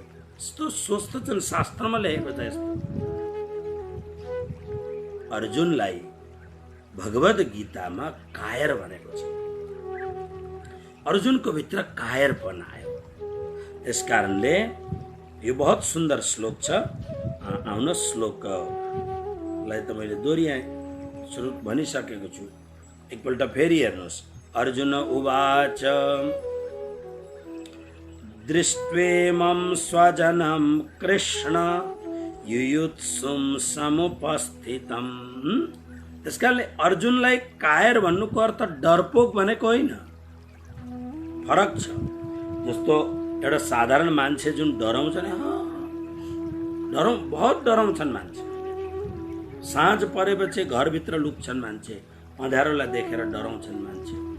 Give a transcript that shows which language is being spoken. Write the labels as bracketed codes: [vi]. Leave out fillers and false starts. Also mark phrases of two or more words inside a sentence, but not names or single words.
[ne] यस्तो सोच त जुन शास्त्रमा लेखेको छ। यस्तो अर्जुनलाई भगवद गीतामा कायर भनेको छ। अर्जुनको भित्र कायरपन आयो। यस कारणले यो बहुत सुन्दर श्लोक छ। आउन श्लोकलाई त मैले दोहोऱ्याएँ, सुरु भनिसकेको छु। एकपल्ट फेरि हेर्नुहोस्। [sa] अर्जुन उवाच दृष्ट्वेमं स्वजनं कृष्ण युयुत्सुं समुपस्थितम्। [ne] त्यसकारणले अर्जुनलाई कायर भन्नुको अर्थ डरपोक भनेको होइन, फरक छ। जस्तो एउटा साधारण मान्छे जुन डराउँछ नि, बहुत डराउँछन् मान्छे। साँझ परेपछि घरभित्र लुक्छन् मान्छे, अँध्यारोलाई देखेर डराउँछन् मान्छे।